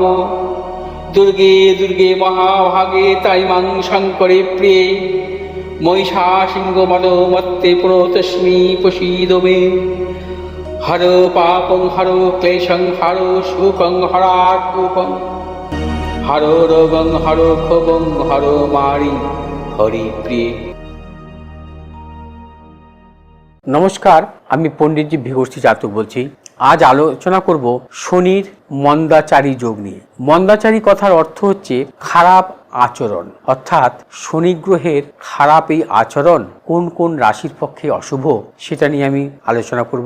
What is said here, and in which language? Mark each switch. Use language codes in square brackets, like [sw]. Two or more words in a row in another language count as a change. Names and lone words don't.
[sa] दुर्गे दुर्गे महाभागे ताइमां शङ्करे प्रिये महिषासिंहमदोमत्ते प्रणतोऽस्मि प्रसीद मे। हरो पापं हरो क्लेशं हरो शोकं हरात्मकं हरो रोगं हरो क्षोभं हरो मारि हरिप्रिये। [bn] নমস্কার, আমি পণ্ডিতজি ভিগর্ষি জাতক বলছি। আজ আলোচনা করব শনির মন্দাচারী যোগ নিয়ে। মন্দাচারী কথার অর্থ হচ্ছে খারাপ আচরণ, অর্থাৎ শনি গ্রহের খারাপ এই আচরণ কোন কোন রাশির পক্ষে অশুভ সেটা নিয়ে আমি আলোচনা করব।